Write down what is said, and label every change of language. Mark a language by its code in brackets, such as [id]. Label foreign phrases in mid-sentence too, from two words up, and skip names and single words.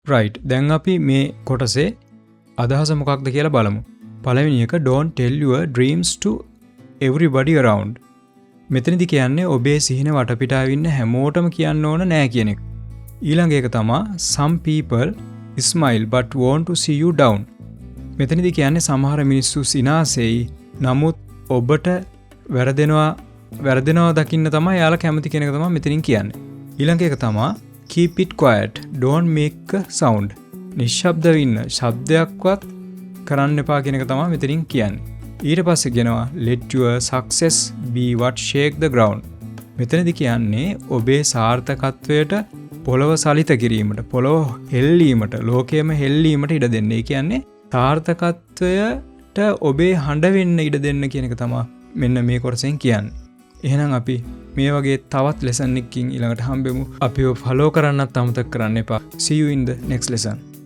[si] right දැන් අපි මේ කොටසේ අදහස මොකක්ද කියලා බලමු. පළවෙනි එක [en] don't tell your dreams to everybody around. [si] මෙතනදි කියන්නේ ඔබේ සිහින වටපිටාවේ ඉන්න හැමෝටම කියන්න ඕන නෑ කියන එක. ඊළඟ එක තමයි [en] some people smile but want to see you down. [si] මෙතනදි කියන්නේ සමහර මිනිස්සු සිනාසෙයි නමුත් ඔබට වැරදෙනවා දකින්න තමයි යාලා කැමති කියන එක තමයි මෙතනින් කියන්නේ. ඊළඟ එක තමයි [en] keep it quiet don't make a sound. [si] නිශ්ශබ්දව ඉන්න ශබ්දයක්වත් කරන්න එපා කියන එක තමයි මෙතනින් කියන්නේ. ඊට පස්සේ කියනවා [en] let your success be what shake the ground. [si] මෙතනදී කියන්නේ ඔබේ සාර්ථකත්වයට පොළව සලිත කිරීමට, පොළව හෙල්ලීමට, ලෝකයේම හෙල්ලීමට ඉඩ දෙන්න. ඒ කියන්නේ සාර්ථකත්වයට ඔබේ හඬ වෙන්න ඉඩ දෙන්න කියන එක තමයි මෙන්න මේ කොටසෙන් කියන්නේ. එහෙනම් අපි මේ වගේ තවත් ලෙසන් එකකින් ඊළඟට හම්බෙමු. අපිව ෆලෝ කරන්නත් අමතක කරන්න එපා. [en] See you in the next lesson.